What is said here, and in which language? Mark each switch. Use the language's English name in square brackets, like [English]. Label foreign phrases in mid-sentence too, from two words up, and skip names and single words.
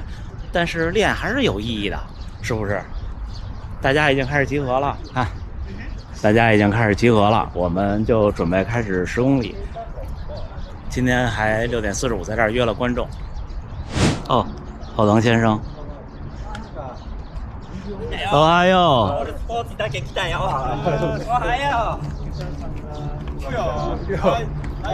[Chinese] 但是练还是有意义的，是不是？大家已经开始集合了啊！大家已经开始集合了，我们就准备开始10公里。今天还6点45在这儿约了观众。哦，后藤先生。おはよう。 [Japanese] スポーツだけ来たよ。おはよう。